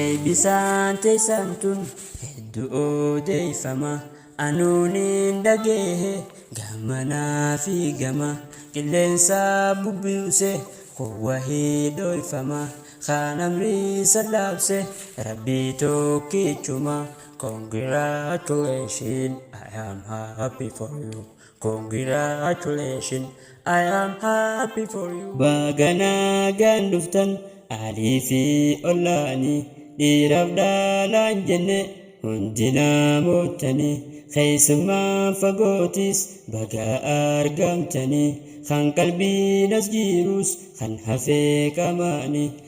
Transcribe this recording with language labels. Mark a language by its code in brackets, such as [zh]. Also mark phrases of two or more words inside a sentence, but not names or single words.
[om] Eebbisaan teessan tun hedduu odeeffama. Anuun hin dhageehe, gamanaa fi gama. Qilleensa bubbiuse, kowwa hidhooyfama. Kaan amrii sallaabse, Rabbii tokkichuma. [en] Congratulations, I am happy for you. Congratulations, I am happy for you. [om] Baga nagaan dhuftan, alii fi ollaani. Dhiiraaf dhaalaan jenne, hundi namoottani. Keessummaa fagootis, baga argamtani. Kan qalbiin as jirus, kan hafee qamaani.